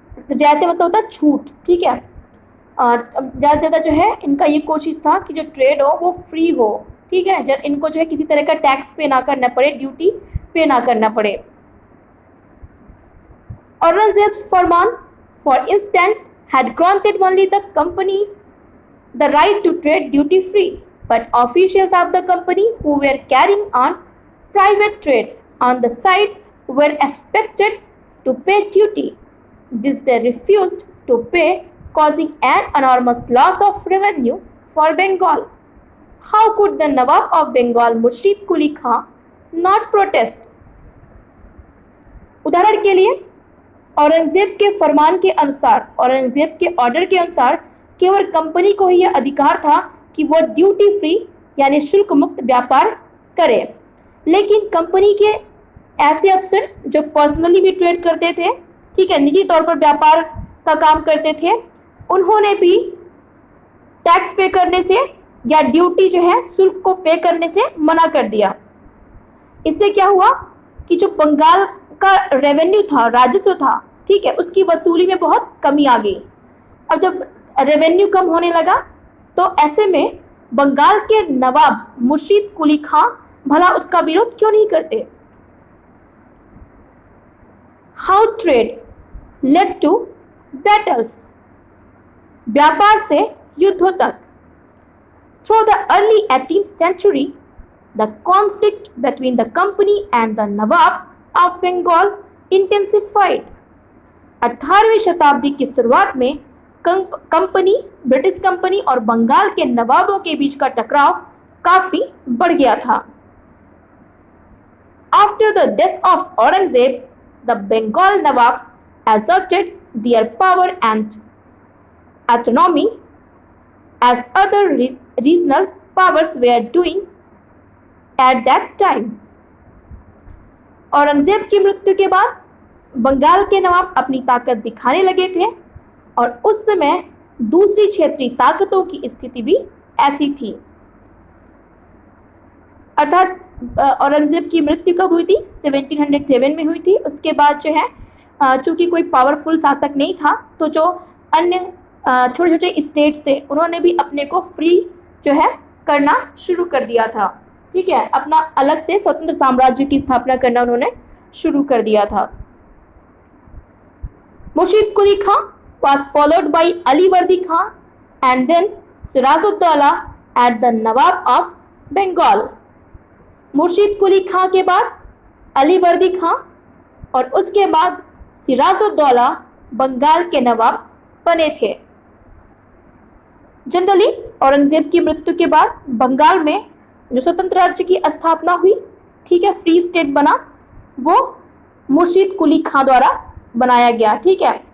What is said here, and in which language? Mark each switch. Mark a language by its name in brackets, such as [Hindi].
[Hindi] रियायतें मतलब होता है छूट. ठीक है, और ज़्यादा से ज़्यादा जो है इनका ये कोशिश था कि जो ट्रेड हो वो फ्री हो. ठीक है, जब इनको जो है किसी तरह का टैक्स पे ना करना पड़े, ड्यूटी पे ना करना पड़े. [English] Aurangzeb's farman for instance had granted only the companies the right to trade duty free, but officials of the company who were carrying on private trade on the side were expected to pay duty. This they refused to pay, causing an enormous loss of revenue for Bengal. How could the Nawab of Bengal, Murshid Quli Khan, not protest? [Hindi] उदाहरण के लिए औरंगजेब के फरमान के अनुसार, औरंगजेब के order के अनुसार केवल कंपनी को ही यह अधिकार था कि वह ड्यूटी फ्री यानी शुल्क मुक्त व्यापार करे। लेकिन कंपनी के ऐसे अफसर जो पर्सनली भी ट्रेड करते थे, ठीक है, निजी तौर पर व्यापार का काम करते थे, उन्होंने भी टैक्स पे करने से या ड्यूटी जो है शुल्क को पे करने से मना कर दिया। इससे क्या हुआ कि जो बंगाल का रेवेन्यू था, राजस्व था, ठीक है, उसकी वसूली में बहुत कमी आ गई। अब जब रेवेन्यू कम होने लगा तो ऐसे में बंगाल के नवाब मुर्शीद कुली खां भला उसका विरोध क्यों नहीं करते। [English] how trade led to battles, [Hindi] व्यापार से युद्धों तक। [English] Through the early 18th century, the conflict between the company and the Nawab of Bengal intensified. [Hindi] 18वीं शताब्दी की शुरुआत में कंपनी, ब्रिटिश कंपनी और बंगाल के नवाबों के बीच का टकराव काफी बढ़ गया था। [English] After the death of Aurangzeb, the Bengal Nawabs asserted their power and autonomy as other regional powers were doing at that time. [Hindi] Aurangzeb की मृत्यु के बाद बंगाल के नवाब अपनी ताकत दिखाने लगे थे और उस समय दूसरी क्षेत्रीय ताकतों की स्थिति भी ऐसी थी। अर्थात औरंगजेब की मृत्यु कब हुई थी? 1707 में हुई थी। उसके बाद जो है चूंकि कोई पावरफुल शासक नहीं था तो जो अन्य छोटे छोटे स्टेट्स थे उन्होंने भी अपने को फ्री जो है करना शुरू कर दिया था, ठीक है, अपना अलग से स्वतंत्र साम्राज्य की स्थापना करना उन्होंने शुरू कर दिया था। [English] Murshid Quli Khan was followed by Ali Vardi Khan and then Sirajuddaulah at the Nawab of Bengal. [Hindi] Murshid कुली खां के बाद अली वर्दी खां और उसके बाद सिराजुद्दौला बंगाल के नवाब बने थे। जनरली औरंगजेब की मृत्यु के बाद बंगाल में जो स्वतंत्र राज्य की स्थापना हुई, ठीक है, फ्री स्टेट बना, वो मुर्शीद कुली खां द्वारा बनाया गया, ठीक है।